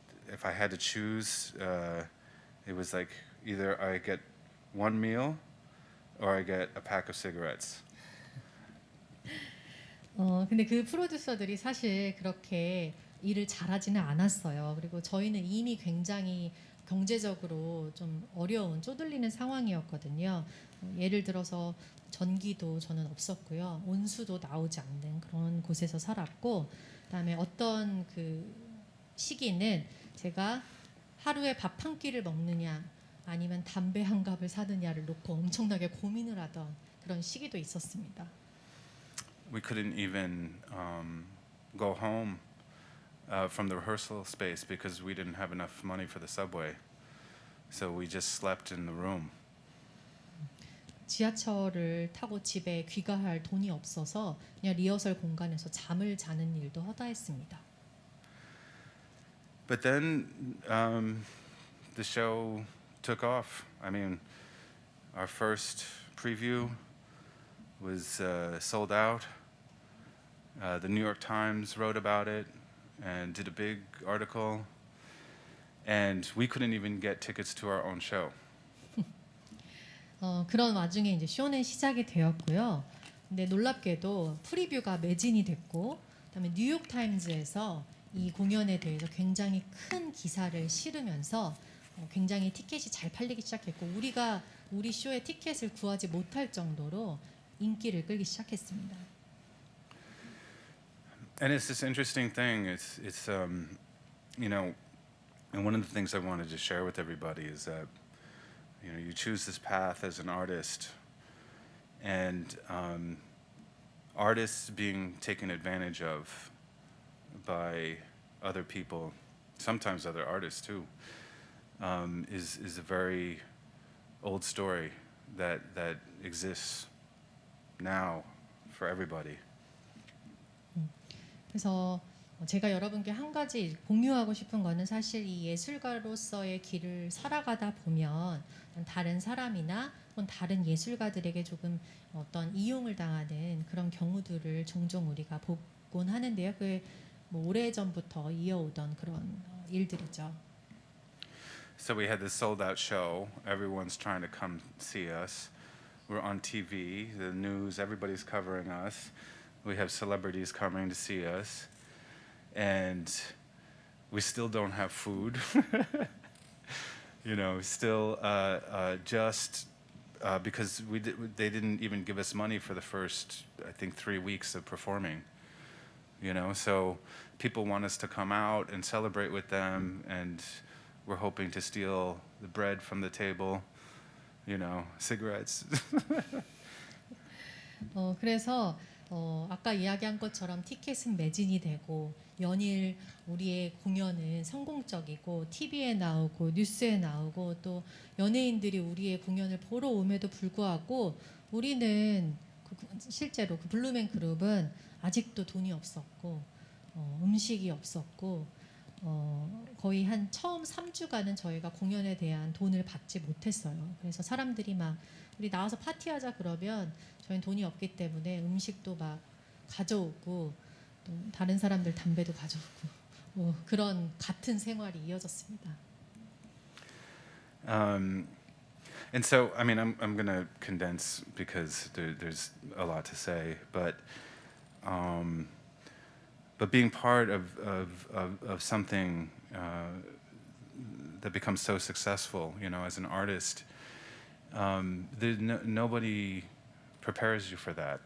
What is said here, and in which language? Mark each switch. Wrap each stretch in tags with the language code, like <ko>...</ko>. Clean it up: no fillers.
<en>If I had to choose, it was like either I get one meal or I get a pack of cigarettes.</en> <ko>근데 그 프로듀서들이 사실 그렇게 일을 잘하지는 않았어요. 그리고 저희는 이미 굉장히 경제적으로 좀 어려운 쪼들리는 상황이었거든요. 예를 들어서 전기도 저는 없었고요. 온수도 나오지 않는 그런 곳에서 살았고, 그다음에 어떤 그 시기는 제가 하루에 밥 한 끼를 먹느냐 아니면 담배 한 갑을 사느냐를 놓고 엄청나게 고민을 하던 그런 시기도 있었습니다.</ko> <en>We couldn't even go home from the rehearsal space because we didn't have enough money for the subway. So we just slept in the room.</en> <ko>지하철을 타고 집에 귀가할 돈이 없어서 그냥 리허설 공간에서 잠을 자는 일도 허다했습니다.</ko> <en>But then the show took off. I mean, our first preview was sold out. The New York Times wrote about it and did a big article, and we couldn't even get tickets to our own show.</en> <ko>그런 와중에 이제 쇼는 시작이 되었고요. 근데 놀랍게도 프리뷰가 매진이 됐고, 그다음에 뉴욕 타임즈에서 이 공연에 대해서 굉장히 큰 기사를 실으면서 굉장히 티켓이 잘 팔리기 시작했고, 우리가 우리 쇼의 티켓을 구하지 못할 정도로 인기를 끌기 시작했습니다.</ko> <en>And it's this interesting thing. It's you know, and one of the things I wanted to share with everybody is that you choose this path as an artist, and artists being taken advantage of by other people, sometimes other artists too, is a very old story that exists now for everybody.</en> <ko>그래서 제가 여러분께 한 가지 공유하고 싶은 거는 사실 이 예술가로서의 길을 살아가다 보면 다른 사람이나 혹은 다른 예술가들에게 조금 어떤 이용을 당하는 그런 경우들을 종종 우리가 보곤 하는데요. 그게 뭐 오래전부터 이어오던 그런 일들이죠.</ko> <en>So we had this sold out show. Everyone's trying to come see us. We're on TV, the news, everybody's covering us. We have celebrities coming to see us. And we still don't have food. You know, still just because they didn't even give us money for the first, I think, 3 weeks of performing. You know, so people want us to come out and celebrate with them, and we're hoping to steal the bread from the table, you know, cigarettes.</en> <ko>그래서 아까 이야기한 것처럼 티켓은 매진이 되고 연일 우리의 공연은 성공적이고 TV에 나오고 뉴스에 나오고 또 연예인들이 우리의 공연을 보러 오면도 불구하고 우리는 실제로 그 블루맨 그룹은 아직도 돈이 없었고 음식이 없었고 거의 한 처음 3주간은 저희가 공연에 대한 돈을 받지 못했어요. 그래서 사람들이 막 우리 나와서 파티하자 그러면 저희는 돈이 없기 때문에 음식도 막 가져오고 또 다른 사람들 담배도 가져오고 그런 같은 생활이 이어졌습니다.</ko> <en>And so, I mean, I'm going to condense because there's a lot to say, but being part of something that becomes so successful, you know, as an artist, nobody prepares you for that.</en>